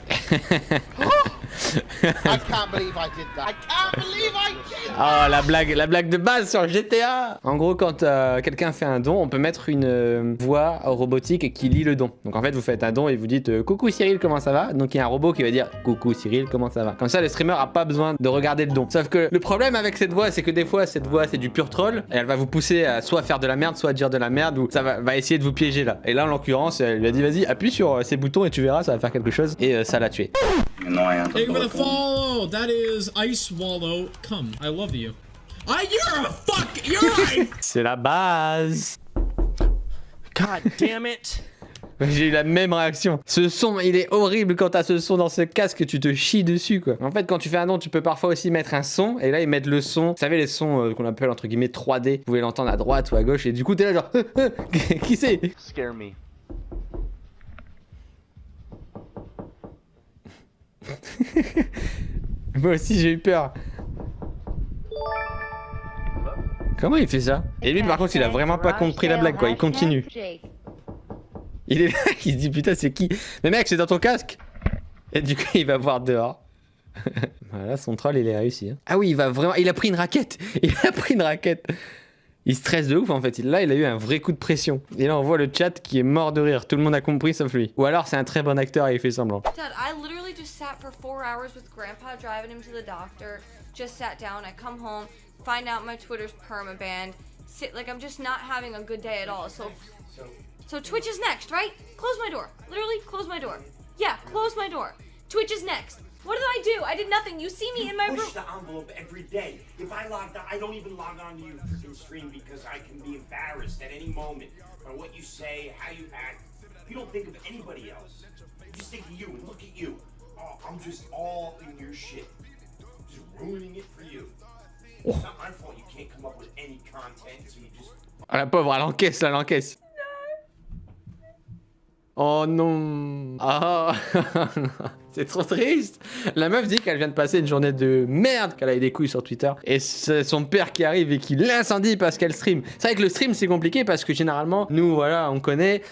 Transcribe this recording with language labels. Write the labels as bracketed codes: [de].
[en] I can't believe I did that. I can't believe I did [fr] Oh, la blague de base sur GTA. En gros, quand quelqu'un fait un don, on peut mettre une voix robotique qui lit le don. Donc en fait, vous faites un don et vous dites coucou Cyril, comment ça va? Donc il y a un robot qui va dire coucou Cyril, comment ça va? Comme ça, le streamer a pas besoin de regarder le don. Sauf que le problème avec cette voix, c'est que des fois, cette voix, c'est du pur troll et elle va vous pousser à soit faire de la merde, soit dire de la merde, ou ça va essayer de vous piéger là. Et là, en l'occurrence, elle lui a dit vas-y, appuie sur ces boutons et tu verras, ça va faire quelque chose. Et ça l'a tué. [en] Thank you for the follow. That is Ice Wallow. Come, I love you. You're a fuck. You're right. [fr] C'est la base. [en] God damn it! [fr] J'ai eu la même réaction. Ce son, il est horrible quand t'as ce son dans ce casque, tu te chies dessus quoi. En fait, quand tu fais un don, tu peux parfois aussi mettre un son, et là ils mettent le son. Vous savez les sons qu'on appelle entre guillemets 3D. Vous pouvez l'entendre à droite ou à gauche, et du coup t'es là genre qui c'est? [en] Scare me. [fr] Moi aussi j'ai eu peur. Comment il fait ça? Et lui par contre il a vraiment pas compris la blague quoi, il continue. Il est là, il se dit putain c'est qui? Mais mec c'est dans ton casque. Et du coup il va voir dehors. Voilà son troll il est réussi. Hein. Ah oui il va vraiment, il a pris une raquette. Il a pris une raquette. Il stresse de ouf en fait, là il a eu un vrai coup de pression. Et là on voit le chat qui est mort de rire, tout le monde a compris sauf lui. Ou alors c'est un très bon acteur et il fait semblant. [en] Dad, I literally just sat for 4 hours with Grandpa driving him to the doctor. Just sat down, I come home, find out my Twitter's permabanned. Like I'm just not having a good day at all. So Twitch is next, right? Close my door. Literally close my door. Yeah, close my door. Twitch is next. What did I do? I did nothing. You see me in my room. Push the envelope every day. If I logged on, I don't even log on to your freaking stream because I can be embarrassed at any moment by what you say, how you act. You don't think of anybody else. You just think of you and look at you. Oh, I'm just all in your shit. Just ruining it for you. It's not my fault you can't come up with any content, so you just... [fr] Ah la pauvre, elle encaisse là, elle encaisse. Oh non. Ah. C'est trop triste. La meuf dit qu'elle vient de passer une journée de merde, qu'elle a eu des couilles sur Twitter. Et c'est son père qui arrive et qui l'incendie parce qu'elle stream. C'est vrai que le stream c'est compliqué parce que généralement, nous voilà, on connaît.